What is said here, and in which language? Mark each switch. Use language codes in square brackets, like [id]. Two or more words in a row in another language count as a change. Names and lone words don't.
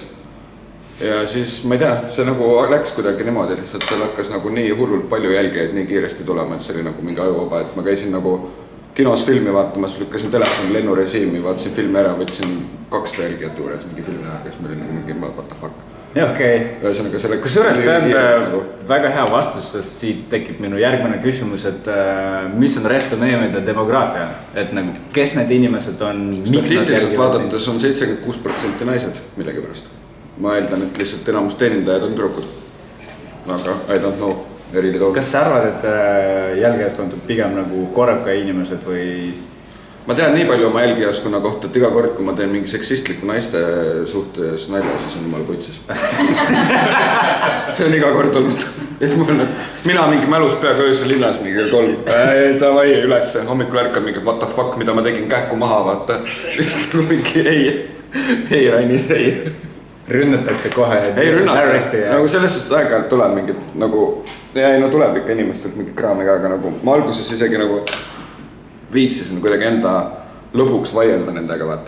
[et] Ja siis ma ei tea, see nagu läks kuidagi niimoodi lihtsalt, seal hakkas nagu nii hullult palju jälgijaid nii kiiresti tulema, et see oli nagu mingi ajuvaba, et ma käisin nagu kinos filmi vaatamas, lükkasin telefoni lennurežiimi, vaatasin filmi ära, võtsin 2 jälgijat juures mingi filmi ära, kes meil oli mingi [en] what the fuck. [et] Ja okei. Ühesõnaga selle... Kusjuures see on väga hea vastus, sest siit tekib minu järgmine küsimus, et mis on resto meemide demograafia? Et nagu, kes need inimesed on? Statistiliselt vaadates on 76% naised millegi pärast. Ma eeldan, et lihtsalt enamus teenindajad on tüdrukud. [en] Aga I don't know. [et] Kas sa arvad, et jälgijaskond on pigem nagu korraka inimesed või? Ma tean nii palju oma jälgijaskonna kohta, et iga kord, kui ma teen mingi seksistliku naiste suhtes nalja, siis on jumal putsis. See on iga kord olnud. Ja siis mul on, mina mingi mälus peaga öösel linnas mingi 3. Davai ülesse, hommikul ärkab mingi [en] what the fuck, [et] mida ma tegin kähku maha, vaata. Lihtsalt mingi ei, Rainis, ei. Rünnatakse kohe. Ei rünnata, nagu selles suhtes aeg-ajalt tuleb mingid nagu, tuleb ikka inimestelt mingi kraamiga, aga nagu ma alguses isegi nagu viitsisin kuidagi enda lõbuks vaielda nendega, vaata.